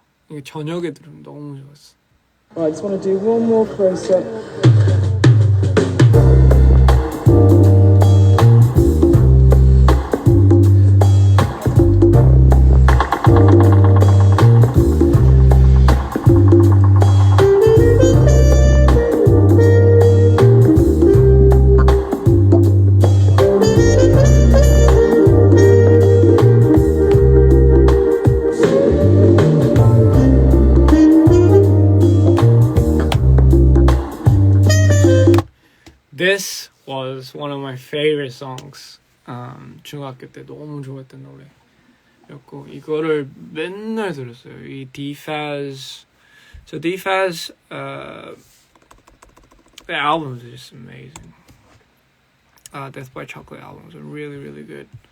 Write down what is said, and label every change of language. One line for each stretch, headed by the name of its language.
Korean: 이게 저녁에 들으면 너무 좋았어.
English: Right, I just want to do one more close-up. was one of my favorite songs.
Korean: 중학교 때 너무 좋아했던 노래였고 이거를 맨날 들었어요. 이 Dfaz.
English: So Dfaz, the albums are just amazing. Death by Chocolate albums are really, really good.